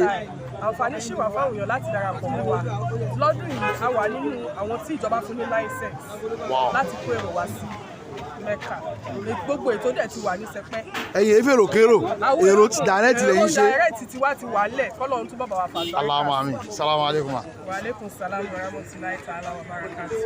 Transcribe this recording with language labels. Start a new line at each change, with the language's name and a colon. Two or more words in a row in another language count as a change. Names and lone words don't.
Yoruba: àǹfààní sì wà fáwọn èèyàn láti darapọ̀ mọ́ wa lọ́dún yìí a wà nínú àwọn tí ìjọba fún ní láìsẹ̀nsì láti kó èrò wá sí Mẹ́kà gbogbo ètò dẹ̀ ti wà ní sẹpẹ́. ẹ̀yin efèrò kérò èrò dàrẹ́tì lẹ́yìn ṣe. èrò dàrẹ́tì tiwa ti wà lẹ̀ kọ́lọ́run tún bàbá wa fà.
Arabic: اللهم آمين. سلام عليكم. وعليكم السلام ورحمة الله تعالى وبركاته.